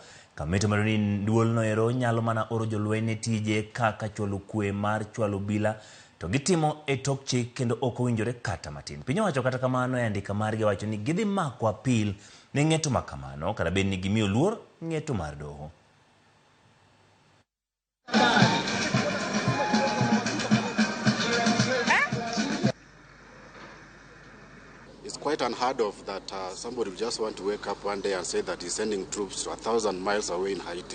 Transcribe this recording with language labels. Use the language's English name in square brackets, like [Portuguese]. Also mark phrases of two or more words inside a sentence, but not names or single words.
[Luo (Kenya and Tanzania)] Kamito mar ni duol no ero nyalo mana oro jolweny ne tije kaka chwalo kwe mar chwalo obila to gitimo e tok chik kendo ok owinjore kata matin. Piny owacho kata kamano e andika margi wacho ni gidhi mako apil ne ng'eto ma kamano kata bed ni gimiyo luor ng'eto mar doho. [English] It's quite unheard of that somebody will just want to wake up one day and say that he's sending troops to 1,000 miles away in Haiti.